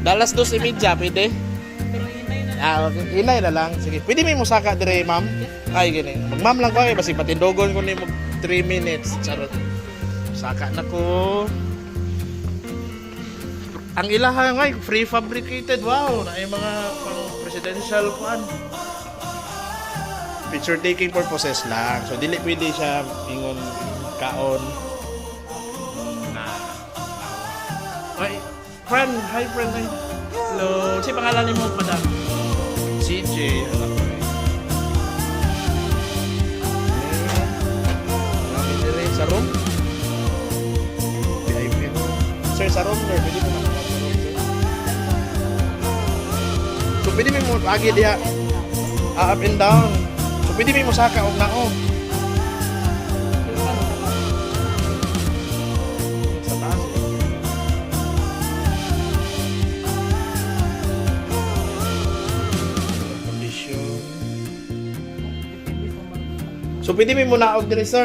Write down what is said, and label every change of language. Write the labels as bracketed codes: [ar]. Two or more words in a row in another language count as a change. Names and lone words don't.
[ceb] Alas 2:30 pwede. Okay. Inay na lang. Sige. Pwede may musaka dire, ma'am? Ay, gini. Mag-ma'am lang ko eh. Basi patindogon ko ni mo 3 minutes. Charot. Saka na ko. Ang ilaha nga, [en] free fabricated. [ceb] Wow. [tl] Na yung mga pang-presidential kuan. [en] Picture taking purposes [ceb] lang. So, dili pwede siya ingon kaon. Ay, [en] friend. Hi, friend. Hi. Hello. [ceb] Si pangalan ni mo, madam? CJ, anak ko eh. [tl] Marami dire sa room. [ceb] VIP room. Sir, sa room, sir. Pwede mo naman sa room, sir. So, pwede mo agi diya [en] up and down. [ceb] So, pwede mo saka og naog. Sa taas eh. So, pwede may munaog din, sir?